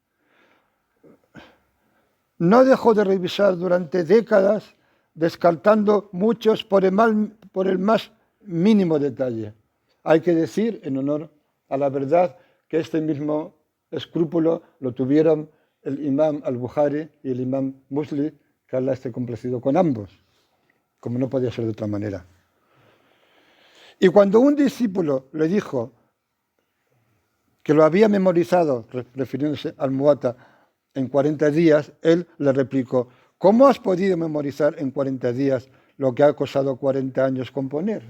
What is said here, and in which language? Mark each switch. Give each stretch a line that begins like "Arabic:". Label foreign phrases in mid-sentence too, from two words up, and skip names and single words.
Spanish: no dejó de revisar durante décadas, descartando muchos por el más mínimo detalle. Hay que decir, en honor a la verdad, que este mismo escrúpulo lo tuvieron el imam al-Bukhari y el imam Muslim, que Allah esté complacido con ambos, como no podía ser de otra manera. Y cuando un discípulo le dijo que lo había memorizado, refiriéndose al Muwatta, en 40 días, él le replicó: ¿cómo has podido memorizar en 40 días lo que ha costado 40 años componer?